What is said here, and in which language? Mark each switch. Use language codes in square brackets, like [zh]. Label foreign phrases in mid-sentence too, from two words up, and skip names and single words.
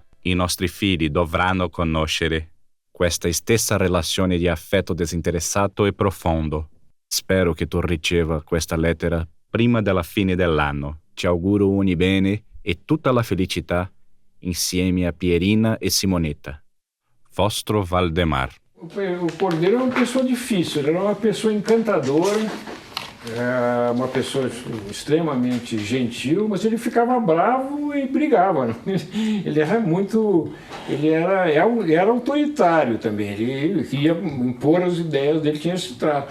[it] I nostri figli dovranno conoscere questa stessa relazione di affetto disinteressato e profondo. Spero che tu riceva questa lettera prima della fine dell'anno. Ti auguro ogni bene e tutta la felicità insieme a Pierina e Simonetta. Vostro Valdemar. [pt] O Cordeiro era uma pessoa difícil, ele era uma pessoa encantadora, uma pessoa extremamente gentil, mas ele ficava bravo e brigava. Né? Ele era autoritário também, ele queria impor as ideias dele, tinha esse trato.